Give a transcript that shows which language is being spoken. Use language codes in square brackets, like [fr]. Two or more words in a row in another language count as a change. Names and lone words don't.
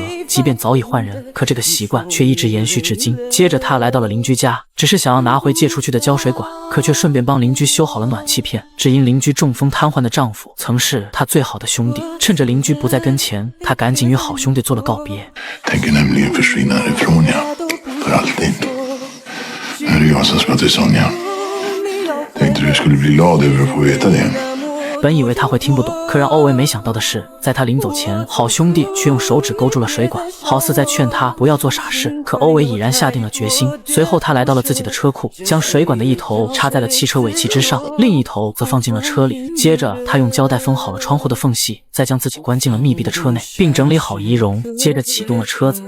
[zh] 即便早已换人，可这个习惯却一直延续至今。接着他来到了邻居家，只是想要拿回借出去的胶水管，可却顺便帮邻居修好了暖气片。只因邻居中风瘫痪的丈夫曾是他最好的兄弟，趁着邻居不在跟前，他赶紧与好兄弟做了告别。 [sv] Tänker nämligen försvinna härifrån, ja. För alltid. Nu är det jag som ska till Sonja. Tänkte du skulle bli glad över att få veta det. [zh] 本以为他会听不懂， 可让欧维没想到的是，在他临走前，好兄弟却用手指勾住了水管，好似在劝他不要做傻事。可欧维已然下定了决心。随后他来到了自己的车库，将水管的一头插在了汽车尾气之上，另一头则放进了车里。接着他用胶带封好了窗户的缝隙，再将自己关进了密闭的车内，并整理好仪容，接着启动了车子。